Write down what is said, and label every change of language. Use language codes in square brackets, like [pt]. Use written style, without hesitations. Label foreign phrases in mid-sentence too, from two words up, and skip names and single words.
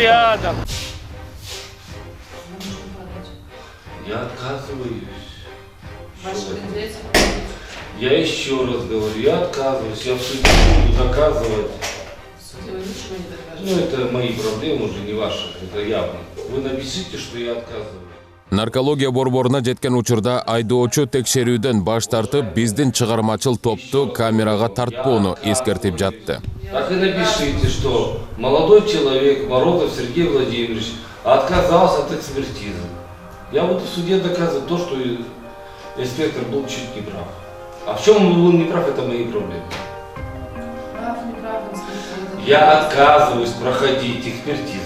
[ru] рядом. Я отказываюсь. Я еще раз говорю, я отказываюсь. Я в суде буду доказывать. Ну, это мои проблемы уже, не ваши. Это явно. Вы напишите, что я отказываюсь. [ky] Наркология борборуна жеткен учурда айдоочу текшерүүдөн баш тартып, биздин чыгармачыл топту камерага тартпоону эскертип жатты. [ru] Так и напишите, что молодой человек, Морозов Сергей Владимирович, отказался от экспертизы. Я буду в суде доказывать то, что инспектор был чуть не прав. А в чем он был не прав, это мои проблемы. Я отказываюсь проходить экспертизу.